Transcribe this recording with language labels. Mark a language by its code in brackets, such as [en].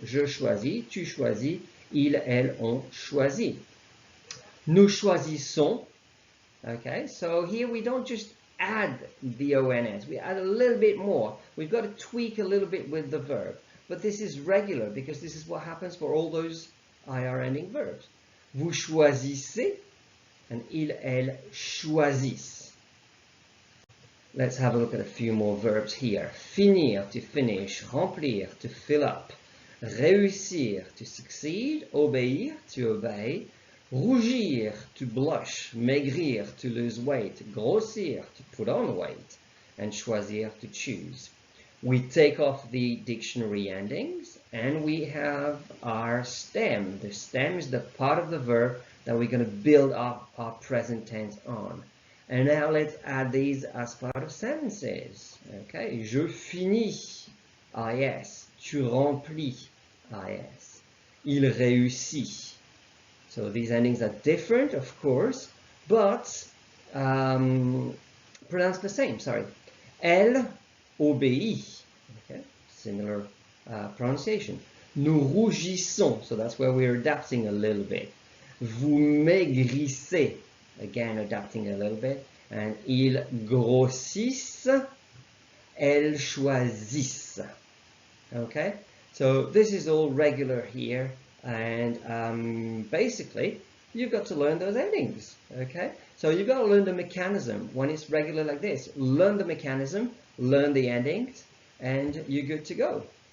[fr] Je choisis, tu choisis, il, elle, on choisit. Nous choisissons. [en] Okay, so here we don't just add the ONS, we add a little bit more. We've got to tweak a little bit with the verb. But this is regular because this is what happens for all those IR ending verbs. [fr] Vous choisissez, and il, elle choisissent. [en] Let's have a look at a few more verbs here. Finir, to finish. Remplir, to fill up. Réussir, to succeed. Obéir, to obey. Rougir, to blush. Maigrir, to lose weight. Grossir, to put on weight. And choisir, to choose. We take off the dictionary endings and we have our stem. The stem is the part of the verb that we're going to build up our present tense on. And now let's add these as part of sentences. [fr] Okay, je finis, IS. Tu remplis, IS. Il réussit. [en] So these endings are different, of course, but pronounced the same, sorry. [fr] Elle obéit. [en] Okay, similar pronunciation. [fr] Nous rougissons, [en] so that's where we're adapting a little bit. [fr] Vous maigrissez. [en] Again, adapting a little bit. [fr] And ils grossissent, elles choisissent. [en] Okay, so this is all regular here. And basically, you've got to learn those endings. Okay, so you've got to learn the mechanism when it's regular like this. Learn the mechanism, learn the endings, and you're good to go.